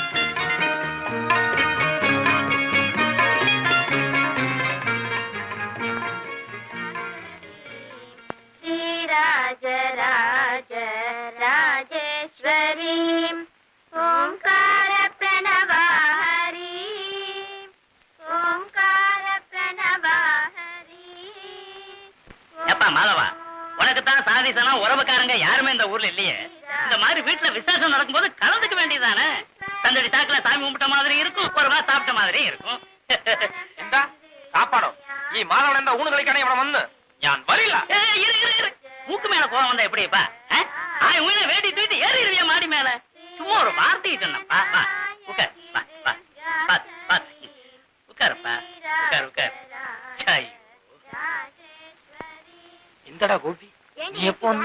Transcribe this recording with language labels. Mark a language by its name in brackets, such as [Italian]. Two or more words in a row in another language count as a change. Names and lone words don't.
[Sanskrit] ஸ்ரீராஜராஜ ராஜேஸ்வரி ஓம்கார பிரணவாஹரி ஓம்கார பிரணவாஹரி. [Tamil] எப்பா மாதவா, உனக்குத்தான் சாதிசனா உறவுக்காரங்க யாருமே இந்த ஊர்ல இல்லையே. இந்த மாதிரி வீட்டுல விசேஷம் நடக்கும்போது கலந்துக்க வேண்டியதானே. தந்தடி சாக்குல சாமி கும்பிட்ட மாதிரி இருக்கும், ஒரு வா சாப்பிட்ட மாதிரி இருக்கும். [Malayalam] എന്താ സാപ്പാടോ? ഈ മാധവൻ എന്താ ഊണ് കളിക്കാനേ ഇവിടെ വന്ന്? ഞാൻ വരില്ല. [Tamil] இரு மூக்கு மேல கோவம் வந்தா எப்படிப்பா? உயிரை வேட்டி தூக்கிட்டு ஏறிடுவியா மாடி மேல? சும்மா ஒரு வார்த்தையை சொன்னப்பா. வா உட்கார், வா உட்காருப்பா, உட்கார். சாய் எந்தடா கோபி, நீ எப்போ வந்த?